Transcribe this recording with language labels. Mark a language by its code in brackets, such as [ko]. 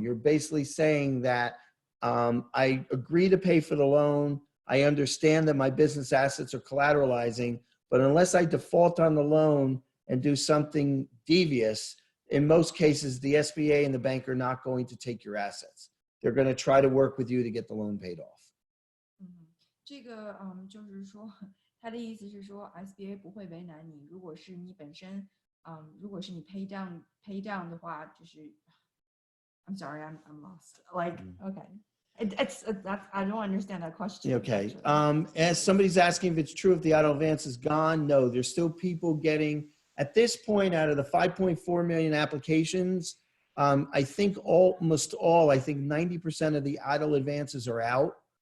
[en] You're basically saying that I agree to pay for the loan. I understand that my business assets are collateralizing, but unless I default on the loan and do something devious, in most cases, the SBA and the bank are not going to take your assets. They're going to try to work with you to get the loan paid off. [zh] 这个就是说，他的意思是说 ，SBA 不会为难你。如果是你本身，如果是你 pay down 的话，就是 [en] I'm sorry, I'm lost. Like, okay. That's I don't understand that question. Okay. As somebody's asking if it's true if the idle advance is gone, no, there's still people getting, at this point, out of the 5.4 million applications, I think almost all, I think 90% of the idle advances are out.